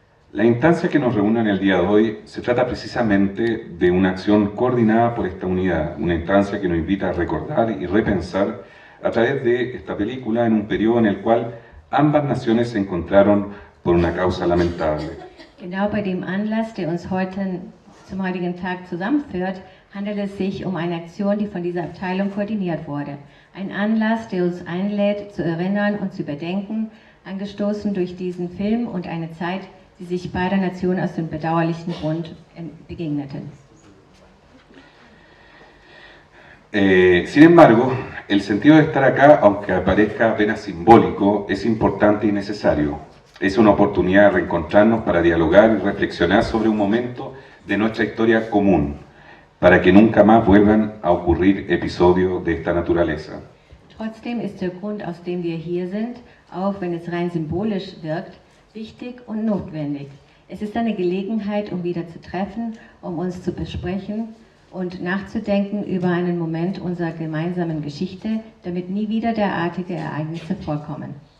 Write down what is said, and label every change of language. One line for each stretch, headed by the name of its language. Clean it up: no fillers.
Spanish: La instancia que nos reúne en el día de hoy se trata precisamente de una acción coordinada por esta unidad, una instancia que nos invita a recordar y repensar a través de esta película en un periodo en el cual ambas naciones se encontraron por una causa lamentable.
German: Genau bei dem Anlass, der uns zum heutigen Tag zusammenführt, handelt es sich eine Aktion, die von dieser Abteilung koordiniert wurde. Ein Anlass, der uns einlädt, zu erinnern und zu überdenken, angestoßen durch diesen Film und eine Zeit, die sich beider Nationen aus dem bedauerlichen Grund begegneten.
Spanish: Sin embargo, el sentido de estar acá, aunque parezca apenas simbólico, es importante y necesario. Es una oportunidad de reencontrarnos para dialogar y reflexionar sobre un momento de nuestra historia común, para que nunca más vuelvan a ocurrir episodios de esta naturaleza.
German: Trotzdem ist der Grund, aus dem wir hier sind, auch wenn es rein symbolisch wirkt, wichtig und notwendig. Es ist eine Gelegenheit, wieder zu treffen, uns zu besprechen und nachzudenken über einen Moment unserer gemeinsamen Geschichte, damit nie wieder derartige Ereignisse vorkommen.